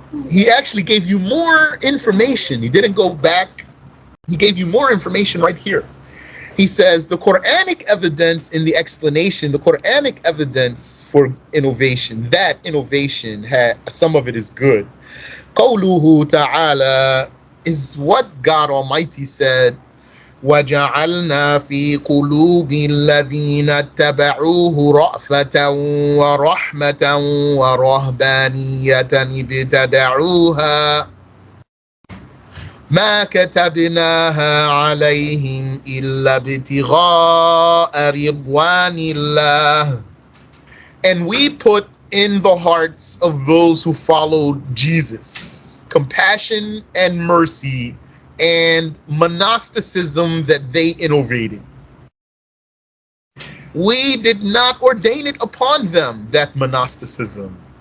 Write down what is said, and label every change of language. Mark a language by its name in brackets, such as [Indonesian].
[English] He actually gave you more information. He didn't go back. He gave you more information right here. He says the Quranic evidence in the explanation, the Quranic evidence for innovation, that innovation, some of it is good. Qawluhu ta'ala is what God Almighty said, [Arabic] وَجَعَلْنَا فِي قُلُوبِ الَّذِينَ اتَّبَعُوهُ رَأْفَةً وَرَحْمَةً وَرَهْبَانِيَّةً ابْتَدَعُوهَا مَا كَتَبْنَاهَا عَلَيْهِمْ إِلَّا ابْتِغَاءَ رِضْوَانِ اللَّهِ. [English] And we put in the hearts of those who followed Jesus compassion and mercy and monasticism that they innovated. We did not ordain it upon them, that monasticism.